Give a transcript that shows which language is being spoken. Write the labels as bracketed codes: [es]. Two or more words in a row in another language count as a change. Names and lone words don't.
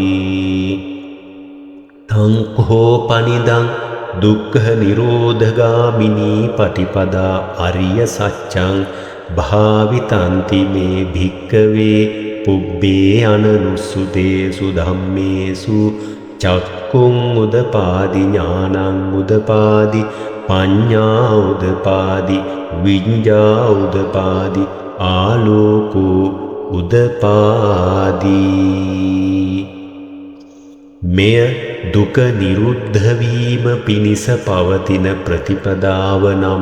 [pi] තං කෝපනිදං දුක්ඛ නිරෝධගාමිනී පටිපදා අරිය සච්ඡං භාවිතන්ති මේ භික්ඛවේ පුබ්බේ අනනුස්සුතේසු ධම්මේසු චක්ඛුං උදපාදි ඥානං උදපාදි පඤ්ඤා උදපාදි විඤ්ඤා උදපාදි ආලෝකෝ උදපාදි [si] මෙය දුක නිරුද්ධ වීම පිණිස පවතින ප්‍රතිපදාව නම්